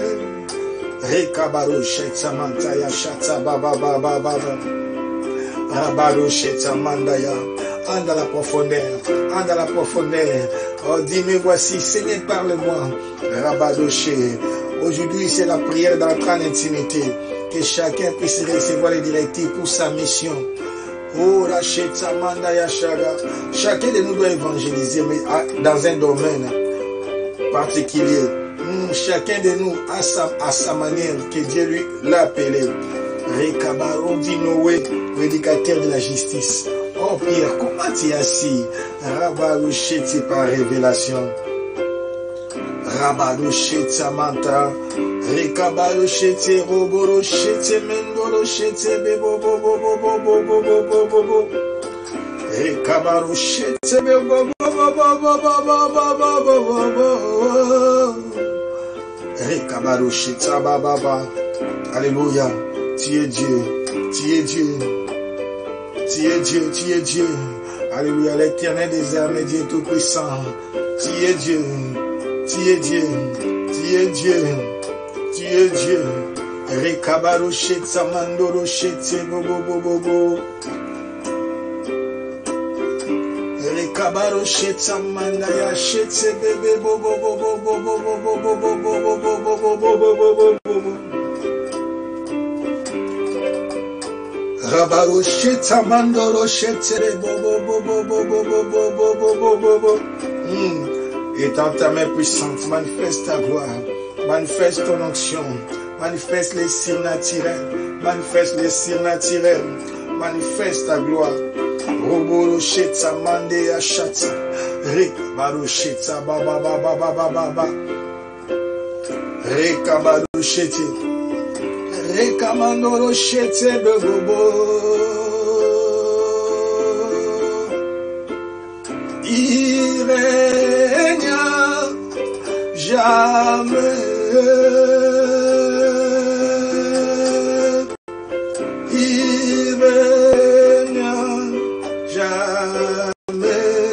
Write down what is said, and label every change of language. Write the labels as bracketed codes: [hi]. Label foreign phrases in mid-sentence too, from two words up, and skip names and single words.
[fr] Rekabaruchete, mantaya, chata, baba. Rabaruchete, mandaya. Ande à la profondeur. Oh, dis-moi, voici, Seigneur, parle-moi. Rabadoché. Aujourd'hui, c'est la prière d'entrer en intimité. Que chacun puisse recevoir les directives pour sa mission. Oh, Racheta, Mandaya, Shaga. Chacun de nous doit évangéliser, mais dans un domaine particulier. Chacun de nous a sa manière que Dieu lui l'a appelé. Rekabaro dit Noé, prédicateur de la justice. Oh Pierre, comment tu es assis? Rabaroucheti par révélation. Rabaroucheti manta. Rekabaroucheti roborocheti mendorocheti bebo bobo bobo bobo bobo bobo. Rekabaroucheti bebo bobo bobo bobo bobo bobo. Rekabaroucheti baba. Alléluia. Tu es Dieu. Tu es Dieu. Tu es Dieu, tu es Dieu. Alléluia, l'Éternel des armées, Dieu tout-puissant. Tu es Dieu, tu es Dieu, tu es Dieu, tu es Dieu. Rekabarochet, samandorochet, bobo bobo bobo. Rekabarochet, samandayachet, bébé bobo bobo bobo bobo bobo bobo bobo bobo bobo. Rabarocheta mandorocheta bobo bobo bobo bobo bobo bobo. Étends ta main puissante, manifeste ta gloire, manifeste ton onction, manifeste les signes naturels, manifeste les signes naturels, manifeste ta gloire. Roborocheta mande achata, rekabarocheta baba baba baba baba, rekabarocheta. Rekamandoro chete bebobo. Il règne jamais. Il règne jamais.